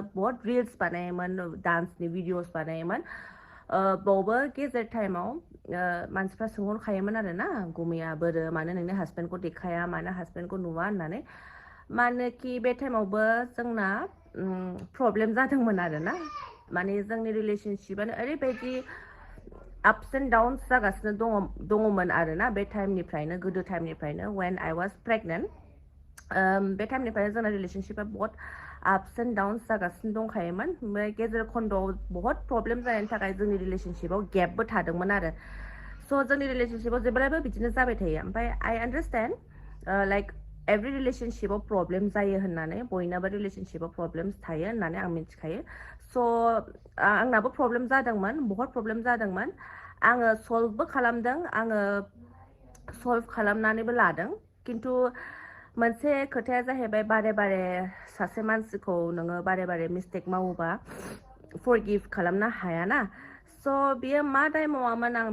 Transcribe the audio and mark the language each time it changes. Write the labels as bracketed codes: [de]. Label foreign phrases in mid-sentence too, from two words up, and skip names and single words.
[brx] बहुत रिल्स बानायोमोन डान्सनि भिडिअस बानायोमोन बावबो गेजेर टाइमाव मानसिफ्रा सोंहरखायोमोन आरो ना गुमैया बोरो मानो नोंनि हासबेन्डखौ देखाया मानो हासबेन्डखौ नुवा होननानै मानोखि बे टाइमावबो जोंना प्रब्लेम जादोंमोन आरो ना माने जोंनि रिलेसनशिपानो ओरैबायदि [en] ups and downs [brx] जागासिनो दङमोन आरो ना बे टाइमनिफ्रायनो गोदो टाइमनिफ्रायनो [en] when I was pregnant [brx] बे टाइमनिफ्रायनो जोंना रिलेसनशिपा बहुत [en] ups and downs [brx] जागासिनो दंखायोमोन ओमफ्राय गेजेर खन्द'आव बहुत प्रब्लेम जानायनि थाखाय जोंनि रिलेसनशिपाव गेपबो थादोंमोन आरो स' जोंनि रिलेसनशिपाव जेब्लायबो बिदिनो जाबाय थायो ओमफ्राय [en] I understand like every [brx] रिलेसनशिपाव प्रब्लेम जायो होननानै बयनाबो रिलेसनशिपाव प्रब्लेम्स थायो होननानै आं मिथिखायो स' आंनाबो प्रब्लेम जादोंमोन बहुत प्रब्लेम जादोंमोन आङो सल्भबो खालामदों आङो सल्भ खालामनानैबो लादों खिन्थु मोनसे खोथाया जाहैबाय बारे बारे सासे मानसिखौ नोङो बारे बारे मिस्टेक मावोबा फरगिभ खालामनो हायाना स' बियो मा दाय मावामोन आं